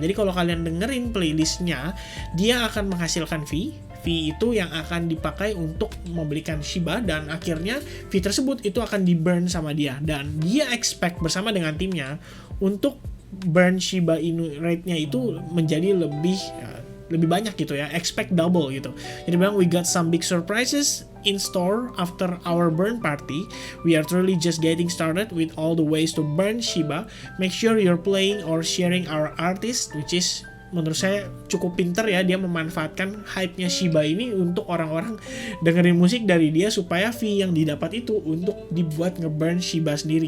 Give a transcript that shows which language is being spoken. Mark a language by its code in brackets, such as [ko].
[id] Jadi kalau kalian dengerin playlistnya, dia akan menghasilkan fee itu yang akan dipakai untuk membelikan Shiba, dan akhirnya fee tersebut itu akan di-burn sama dia, dan dia expect bersama dengan timnya untuk burn Shiba Inu rate-nya itu menjadi lebih banyak gitu ya, expect double gitu. Jadi bilang, [en] we got some big surprises in store after our burn party. We are truly just getting started with all the ways to burn Shiba. Make sure you're playing or sharing our artist, which is [id] menurut saya cukup pinter ya, dia memanfaatkan hype-nya Shiba ini untuk orang-orang dengerin musik dari dia, supaya fee yang didapat itu untuk dibuat nge-burn Shiba sendiri.